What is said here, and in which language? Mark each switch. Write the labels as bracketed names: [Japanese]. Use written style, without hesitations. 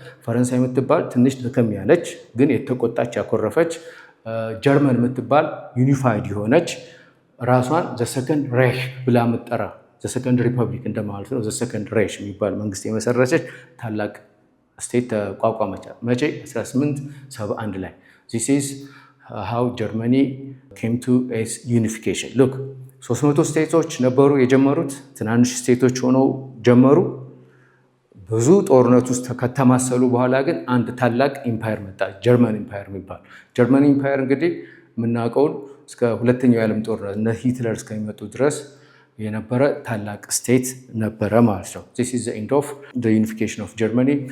[Amharic] ፈረንሳይ የምትባል ትንሽ ደከም ያለች ግን የተቆጣች ያኮረፈች ጀርመን የምትባል ዩኒፋይድ የሆነች ራሷን ዘ ሰከንድ ሬሽ ብላ የምትጠራ ዘ ሰከንድ ሪፐብሊክ እንደማለት ነው። ዘ ሰከንድ ሬሽ የሚባል መንግስት የመሰረተች ታላቅ ስቴት ተቋቋመች። መቼ? [English] 1871 ላይ። this is how Germany came to its unification. look [Amharic] 300 ስቴቶች ነበሩ የጀመሩት፣ ትናንሽ ስቴቶች ሆነው ጀመሩ። ብዙ ጦርነት ውስጥ ከተማሰሉ በኋላ ግን አንድ ታላቅ ኢምፓየር መጣ፣ ጀርመን ኢምፓየር የሚባል። ጀርመን ኢምፓየር እንግዲህ የምናውቀውን እስከ ሁለተኛው የዓለም ጦርነት እነ ሂትለር እስከሚመጡ ድረስ የነበረ ታላቅ ስቴት ነበረ ማለት ነው። [English] this is the end of the unification of Germany.